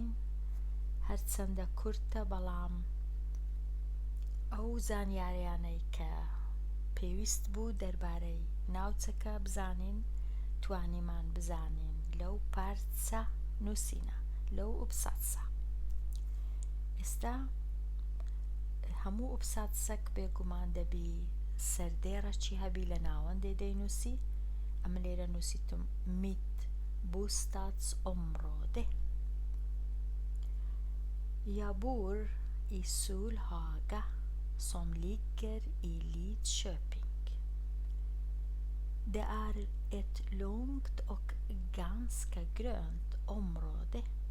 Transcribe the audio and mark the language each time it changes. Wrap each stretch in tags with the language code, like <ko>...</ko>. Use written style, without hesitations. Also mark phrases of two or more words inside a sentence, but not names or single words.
<ckb>هەرچەندە کورتە بەڵام ئەو زانیاریانەی کە پێویست بوو دەربارەی ناوچەکە بزانین توانیمان بزانین لەو پارچە نووسینە، لەو ئوبساتسە. ئێستا هەموو ئوبساتسەک بێگومان دەبی سەردێڕێکی هەبی لە ناوەندێ دەینووسی. ئەمە لێرە نووسیتم</ckb> <sv>mitt bostadsområde. Jag bor i Solhaga som ligger i Lidköping. Det är ett långt och ganska grönt område.</sv>